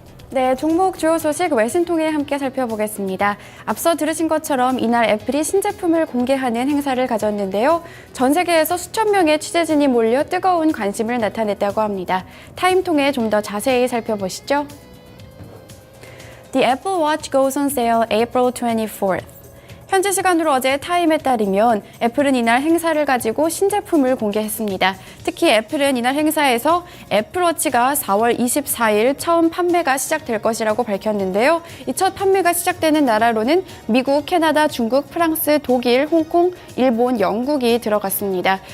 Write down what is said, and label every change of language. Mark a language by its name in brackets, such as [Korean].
[Korean] 네, 종목 주요 소식 외신 통해 함께 살펴보겠습니다. 앞서 들으신 것처럼 이날 애플이 신제품을 공개하는 행사를 가졌는데요. 전 세계에서 수천 명의 취재진이 몰려 뜨거운 관심을 나타냈다고 합니다. 타임 통해 좀 더 자세히 살펴보시죠. [English] The Apple Watch goes on sale April 24th. [Korean] 현지 시간으로 어제 타임에 따르면 애플은 이날 행사를 가지고 신제품을 공개했습니다. 특히 애플은 이날 행사에서 애플워치가 4월 24일 처음 판매가 시작될 것이라고 밝혔는데요. 이 첫 판매가 시작되는 나라로는 미국, 캐나다, 중국, 프랑스, 독일, 홍콩, 일본, 영국이 들어갔습니다.